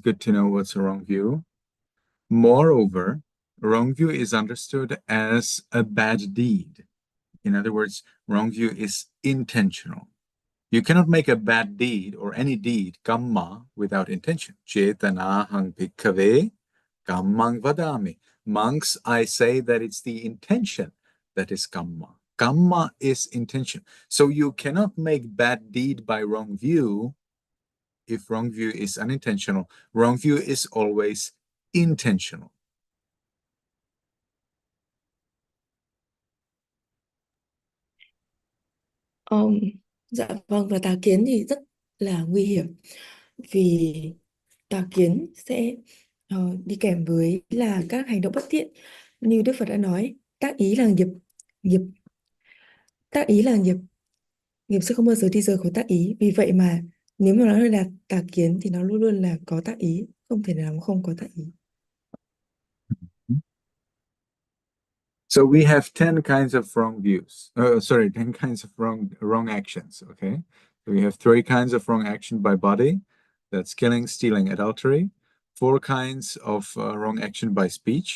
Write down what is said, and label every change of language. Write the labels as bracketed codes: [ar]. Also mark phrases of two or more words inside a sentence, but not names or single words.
[en] good to know what's a wrong view. Moreover, wrong view is understood as a bad deed. In other words, wrong view is intentional. You cannot make a bad deed or any deed, kamma, without intention. [pi] Chetanahang bhikkhave kammang vadami. [en] Monks, I say that it's the intention that is kamma. Kamma is intention. So you cannot make bad deed by wrong view if wrong view is unintentional. Wrong view is always intentional. [vi] Dạ vâng, và tà kiến thì rất là nguy hiểm, vì tà kiến sẽ đi kèm với là các hành động bất thiện, như Đức Phật đã nói, tác ý là nghiệp, nghiệp tác ý là nghiệp, nghiệp sẽ không bao giờ đi rời khỏi tác ý. Vì vậy mà nếu mà nói là tà kiến thì nó luôn luôn là có tác ý, không thể nào mà không có tác ý. [en] So we have 10 kinds of wrong views. 10 kinds of wrong actions, okay? So we have 3 kinds of wrong action by body. That's killing, stealing, adultery. 4 kinds of wrong action by speech.